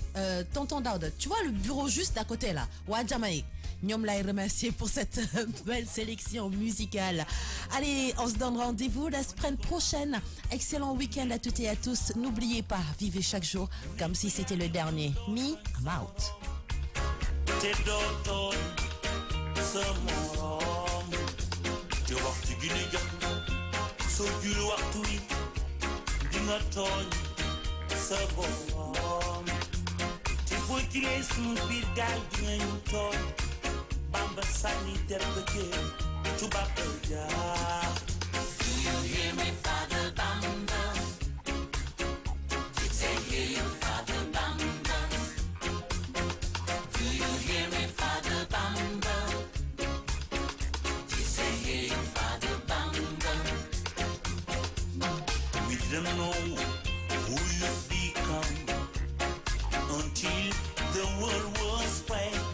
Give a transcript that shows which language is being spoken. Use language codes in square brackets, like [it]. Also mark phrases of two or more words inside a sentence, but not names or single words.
[fr] Tonton Daoud, tu vois le bureau juste à côté là. Jamaïque. Nous l'avons remercié pour cette belle sélection musicale. Allez, on se donne rendez-vous la semaine prochaine. Excellent week-end à toutes et à tous. N'oubliez pas, vivez chaque jour comme si c'était le dernier. [en] Me, I'm out. [wo] Te waxtu gi ni jot soo jul waxtu wi di nga tooñ sa borom te boo jilee sunu biir gaal di nga ñu tooñ Bamba sànni der ba jéem tubaab ba jaar. [en] Do you hear me, Father Bamba? Did they hear you, Father Bamba? Do you hear me, Father Bamba? We don't know who you've become until the world was right.